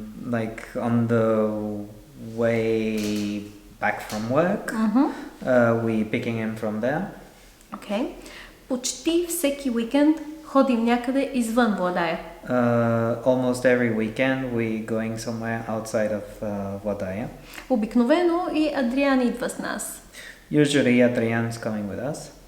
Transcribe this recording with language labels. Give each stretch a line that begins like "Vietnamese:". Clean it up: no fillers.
English: Like on the way back from work, we picking him from there. Okay.
Bulgarian: Почти всеки уикенд ходим някъде извън Владая.
English: Almost every weekend we going somewhere outside of Vadaya.
Bulgarian: Обикновено и Адриан идва с нас.
English: Usually Adrian's coming with us.